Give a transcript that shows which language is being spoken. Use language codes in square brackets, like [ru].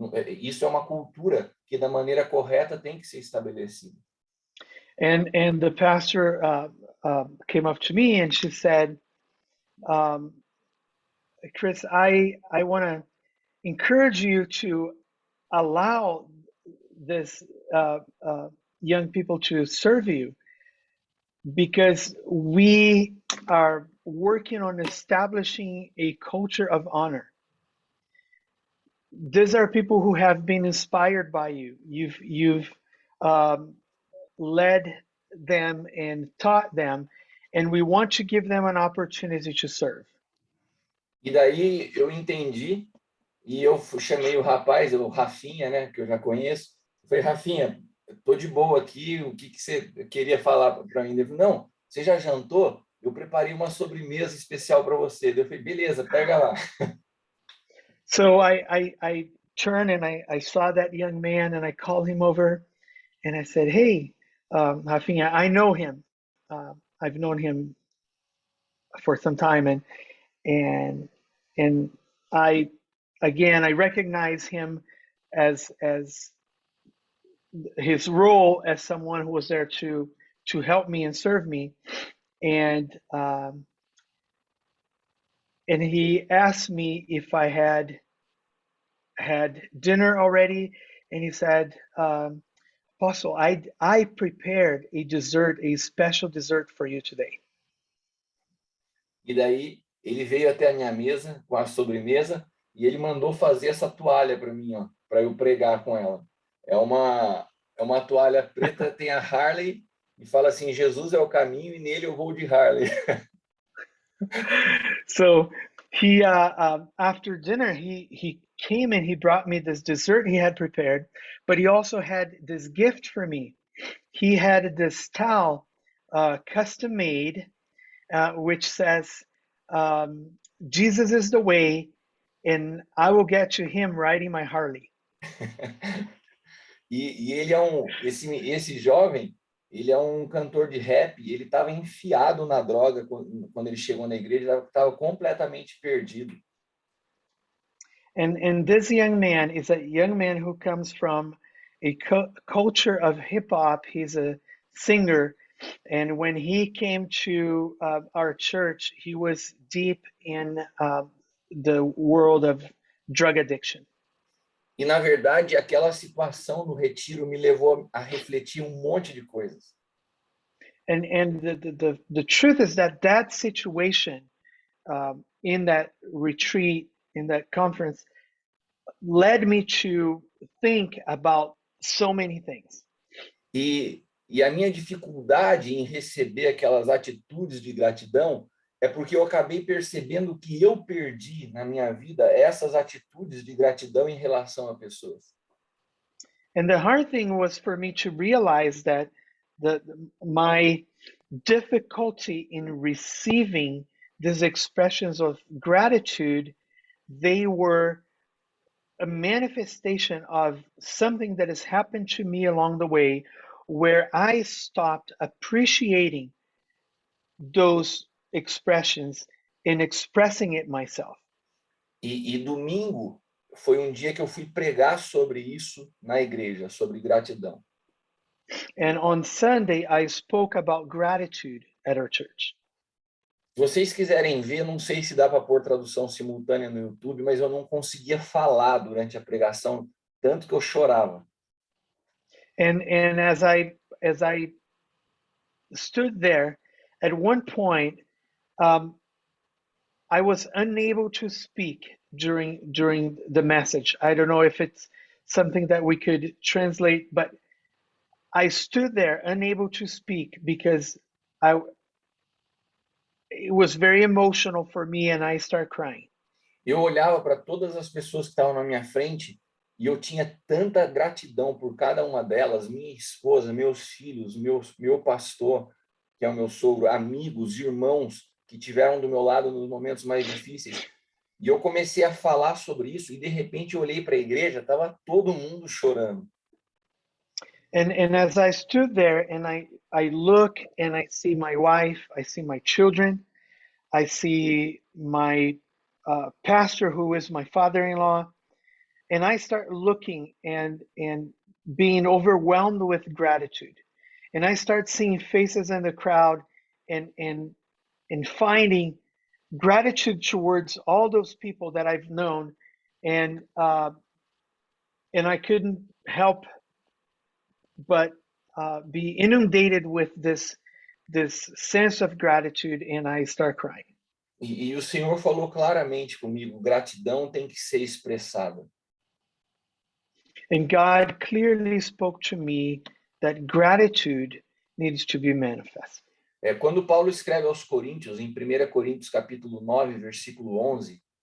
[pt] Isso é uma cultura que da maneira correta tem que ser estabelecida. [en] And the pastor came up to me and she said, Chris, I want to encourage you to allow this young people to serve you because we are working on establishing a culture of honor. These are people who have been inspired by you. You've led them and taught them, and we want to give them an opportunity to serve. [pt] E daí eu entendi e eu chamei o rapaz, o Rafinha, né, que eu já conheço. Eu falei, Rafinha, estou de boa aqui, o que você queria falar para mim? Ele falou, não, você já jantou? Eu preparei uma sobremesa especial para você. Eu falei, beleza, pega lá. [en] So I turned and I saw that young man and I called him over and I said, hey, Rafinha, I know him. I've known him for some time and I recognize him as his role as someone who was there to help me and serve me, and he asked me if I had dinner already, and he said, Apostle, I prepared a special dessert for you today. [pt] E daí ele veio até a minha mesa com a sobremesa e ele mandou fazer essa toalha para mim, ó, para eu pregar com ela. É uma toalha preta, tem a Harley e fala assim: Jesus é o caminho e nele eu vou de Harley. [en] So he after dinner he came and he brought me this dessert he had prepared, but he also had this gift for me. He had this towel custom made, which says, Jesus is the way, and I will get to him riding my Harley. [pt] E ele esse jovem, ele é um cantor de rap, ele estava enfiado na droga quando ele chegou na igreja, estava completamente perdido. [en] And this young man is a young man who comes from a culture of hip hop. He's a singer, and when he came to our church, he was deep in the world of drug addiction. [pt] E, na verdade, aquela situação no retiro me levou a refletir monte de coisas. [en] And the truth is that situation in that retreat, in that conference, led me to think about so many things. [pt] E a minha dificuldade em receber aquelas atitudes de gratidão é porque eu acabei percebendo que eu perdi na minha vida essas atitudes de gratidão em relação a pessoas. [en] And the hard thing was for me to realize that my difficulty in receiving these expressions of gratitude, they were a manifestation of something that has happened to me along the way, where I stopped appreciating those expressions and expressing it myself. [pt] E domingo foi dia que eu fui pregar sobre isso na igreja, sobre gratidão. [en] And on Sunday, I spoke about gratitude at our church. [pt] Se vocês quiserem ver, não sei se dá para pôr tradução simultânea no YouTube, mas eu não conseguia falar durante a pregação, tanto que eu chorava. [en] And as I stood there, at one point, I was unable to speak during the message. I don't know if it's something that we could translate, but I stood there unable to speak because it was very emotional for me, and I started crying. [pt] Eu olhava para todas as pessoas que estavam na minha frente e eu tinha tanta gratidão por cada uma delas, minha esposa, meus filhos, meu pastor, que é o meu sogro, amigos, irmãos que tiveram do meu lado nos momentos mais difíceis. E eu comecei a falar sobre isso e de repente eu olhei para a igreja, estava todo mundo chorando. [en] And as I stood there and I look and I see my wife, I see my children, I see my pastor who is my father-in-law, and I start looking and being overwhelmed with gratitude. And I start seeing faces in the crowd and finding gratitude towards all those people that I've known, and I couldn't help but be inundated with this sense of gratitude, and I start crying. [pt] E o Senhor falou claramente comigo: gratidão tem que ser expressada. [en] And God clearly spoke to me that gratitude needs to be manifest. [pt] Quando Paulo escreve aos Coríntios, em 1 Coríntios capítulo 9, versículo 11,